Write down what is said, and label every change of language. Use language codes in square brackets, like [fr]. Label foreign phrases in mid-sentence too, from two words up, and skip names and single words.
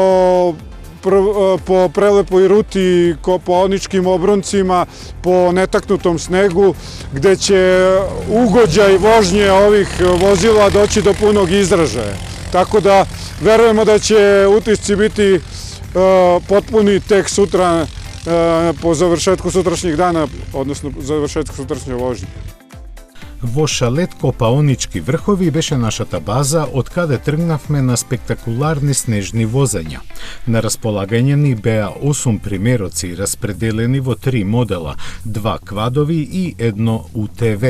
[sr] po prelepoj ruti kopaoničkim obroncima, po netaknutom snegu, gde će ugođaj vožnje ovih vozila doći do punog izražaja. Tako da verujemo da će utisci biti potpuni tek sutra по завршетку сутрашњeg дана, односно завршетку сутрашње вожњe. [mk] Во Шалет Копаонички врхови беше нашата база, од каде тргнавме на спектакуларни снежни возења. На располагање ни беа 8 примероци, распределени во 3 модела, 2 квадови и 1 УТВ.